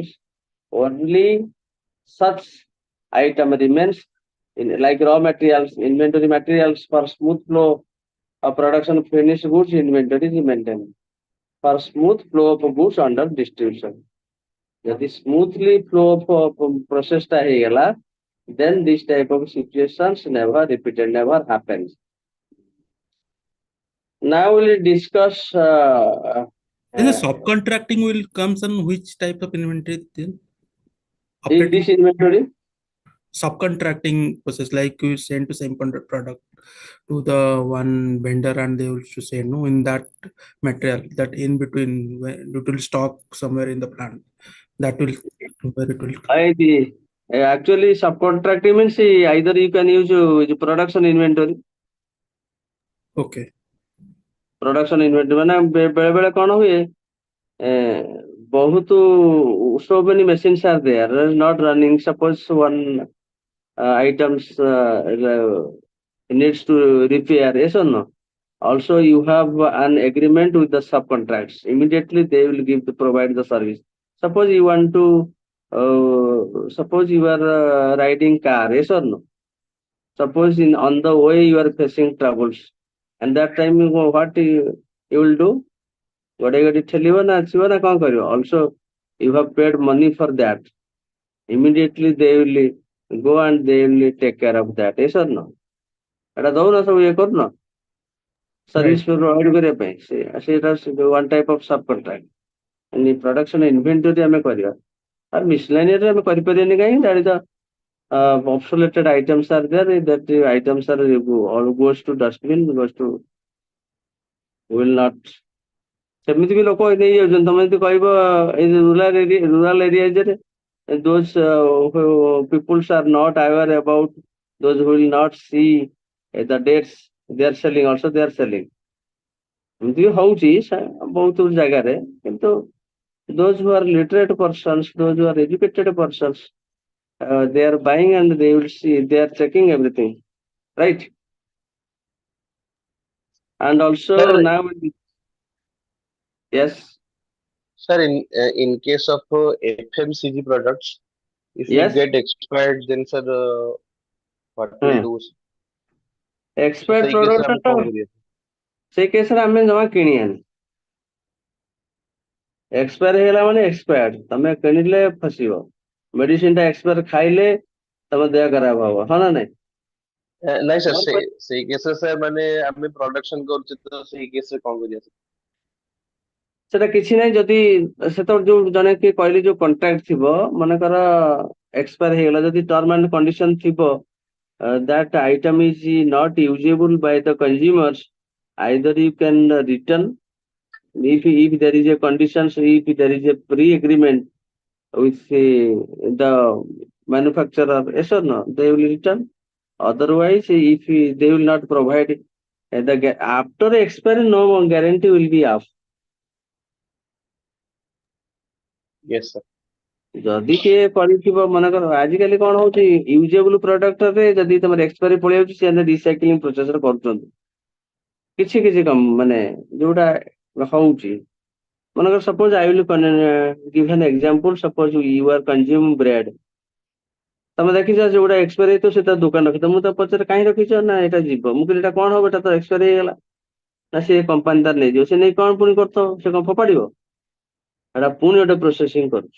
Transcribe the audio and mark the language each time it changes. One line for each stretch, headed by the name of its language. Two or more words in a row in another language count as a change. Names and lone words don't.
English: Only such item remains in, like raw materials, inventory materials for smooth flow of production of finished goods, inventory is maintained for smooth flow of goods under distribution. ଯଦି smoothly flow of process
Odia: ଟା ହେଇଗଲା,
English: then this type of situations never repeated, never happens. Now we'll discuss Then the subcontracting will comes on which type of inventory then? in this inventory. Subcontracting process, like you send to same product to the one vendor and they will to say no in that material, that in between it will stock somewhere in the plant, that will where it will. Actually subcontracting means either you can use production inventory. Okay. Production inventory
Odia: ମାନେ ବେଳେ ବେଳେ କଣ ହୁଏ, ବହୁତ
English: so many machines are there, not running. Suppose one items needs to repair, yes or no? Also you have an agreement with the subcontracts. Immediately they will provide the service. Suppose you want to suppose you are riding car, yes or no? Suppose on the way you are facing troubles, and that time what you will do?
Odia: ଗୋଟେ ଗାଡି ଠେଲିବ ନା ଆସିବ ନା କଣ କରିବ?
English: Also you have paid money for that. Immediately they will go and they will take care of that, yes or no?
Odia: ଏଟା ଦଉନ ସବୁ ଇଏ କରୁନ
English: service provide
Odia: କରିବା ପାଇଁ, ସେଇଟା
English: one type of subcontract. production inventory
Odia: ଆମେ କରିବା, ଆଉ miscellaneous ଆମେ କରିପାରିବାନି କାହିଁକି?
English: that is the obsoleted items are there, that the items are all goes to dustbin, goes to will not.
Odia: ସେମିତି ବି ଲୋକ ନେଇଯାଉଛନ୍ତି। ତମେ ଯଦି କହିବ ଏଇ
English: rural areas, those peoples are not aware about, those who will not see the dates they are selling, also they are selling.
Odia: ଏମିତି ବି ହଉଛି ବହୁତ ଜାଗାରେ, କିନ୍ତୁ
English: those who are literate persons, those who are educated persons, they are buying and they will see, they are checking everything, right? And also Sir, now, yes, sir, in case of FMCG products, if yes, it get expired, then sir, what we'll do? expired
Odia: ସେଇ case ରେ
English: product
Odia: ଆମେ କଣ କରିବା? ସେଇ କେସରେ ଆମେ ଜମା କିଣିବାନି। ଏକ୍ସପାୟାର ହେଇଗଲା ମାନେ ଏକ୍ସପାୟାର୍ଡ, ତମେ କିଣିଲେ ଫସିବ। ମେଡିସିନ ଟା ଏକ୍ସପାୟାର ଖାଇଲେ ତମ ଦେହ ଖରାପ ହବ, ହଁ ନା ନାଇଁ? ନାଇଁ ସାର୍
English: Or
Odia: ସେଇ କେସରେ ସାର୍ ମାନେ ଆମେ ପ୍ରଡକ୍ସନ କରୁଛୁ ତ ସେଇ କେସରେ କଣ କରିବା sir? ସେଟା କିଛି ନାହିଁ ଯଦି ସେତେବେଳେ ଯୋଉ ଜଣେ କିଏ କହିଲେ ଯୋଉ କଣ୍ଟ୍ରାକ୍ଟ ଥିବ ମନେକର ଏକ୍ସପାୟାର ହେଇଗଲା ଯଦି
English: term and condition ଥିବ that item is not usable by the consumers, either you can return if there is a conditions, if there is a pre-agreement with the manufacturer, yes or no, they will return. Otherwise, if they will not provide after expiry, no guarantee will be off. Yes sir.
Odia: ଯଦି କିଏ କରିଥିବ ମନେକର ଆଜିକାଲି କଣ ହଉଛି
English: usable productre
Odia: ଯଦି ତମର ଏକ୍ସପାୟରି ପଳେଇ ଯାଉଛି ସେମାନେ
English: recycling processre
Odia: କରୁଛନ୍ତି କିଛି କିଛି ମାନେ ଯୋଉଟା ହଉଛି ମନେକର
English: suppose I will give an example suppose you are consume bread
Odia: ତମେ ଦେଖିଛ ଯୋଉଟା ଏକ୍ସପାୟରି ହେଇଥିବ ସେଟା ଦୋକାନ ରଖିଥିବ ମୁଁ ତ ପଚାରେ କାହିଁ ରଖିଛ ନା ଏଟା ଯିବ ମୁଁ କହିଲି ଏଟା କଣ ହବ ଏଟା ତ ଏକ୍ସପାୟରି ହେଇଗଲା ନା ସେ କମ୍ପାନୀ ତାର ନେଇଯିବ ସେ ନେଇ କଣ ପୁଣି କରିଥିବ ସେ କଣ ଫୋପାଡିବ ଏଟା ପୁଣି ଗୋଟେ ପ୍ରୋସେସିଂ କରୁଛି